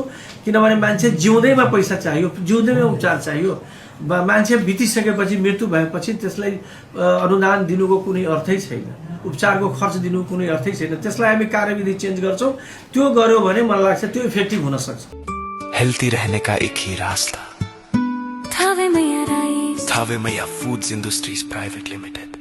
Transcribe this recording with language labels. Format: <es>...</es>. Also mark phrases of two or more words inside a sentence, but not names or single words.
<ne>किनभने मान्छे जिउँदैमा पैसा चाहियो, जिउँदैमा उपचार चाहियो। मान्छे बितिसकेपछि मृत्यु भएपछि त्यसलाई अनुदान दिनुको कुनै अर्थै छैन। उपचारको खर्च दिनुको कुनै अर्थै छैन। त्यसलाई हामी कार्यविधि चेन्ज गर्छौँ। त्यो गर्यो भने मलाई लाग्छ त्यो इफेक्टिभ हुन सक्छ।</ne> <hi>हेल्दी रहने का एक ही रास्ता, थावे मैया फूड्स इंडस्ट्रीज प्राइवेट लिमिटेड।</hi>